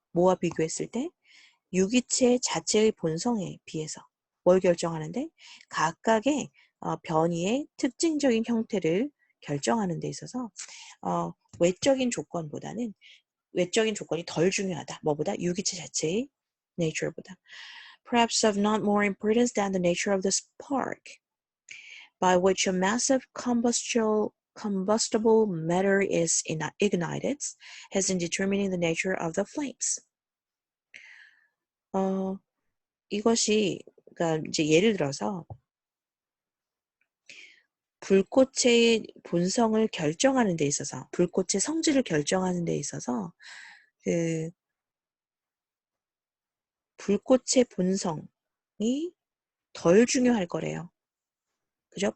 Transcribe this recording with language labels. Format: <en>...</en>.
<ko>뭐와 비교했을 때 유기체 자체의 본성에 비해서 뭘 결정하는데 각각의 변이의 특징적인 형태를 결정하는 데 있어서 외적인 조건보다는 외적인 조건이 덜 중요하다. 뭐보다? 유기체 자체의 nature보다.</ko> <en>Perhaps of not more importance than the nature of the spark, by which a massive combustible matter is ignited, has in determining the nature of the flames.</en> <ko>이것이 그러니까 이제 예를 들어서 불꽃의 본성을 결정하는 데 있어서 불꽃의 성질을 결정하는 데 있어서 그 불꽃의 본성이 덜 중요할 거래요. 그죠?</ko>